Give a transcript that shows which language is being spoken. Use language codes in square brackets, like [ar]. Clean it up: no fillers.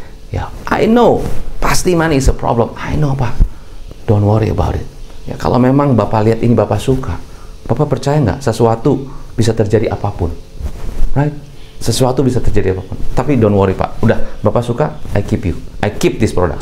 [en] Ya, I know, [id] pasti [en] money is a problem. I know Pak, don't worry about it. [id] Ya, kalau memang Bapak lihat ini Bapak suka, Bapak percaya nggak sesuatu bisa terjadi apapun, right? Sesuatu bisa terjadi apapun. Tapi [en] don't worry Pak, [id] udah Bapak suka, [en] I keep this product.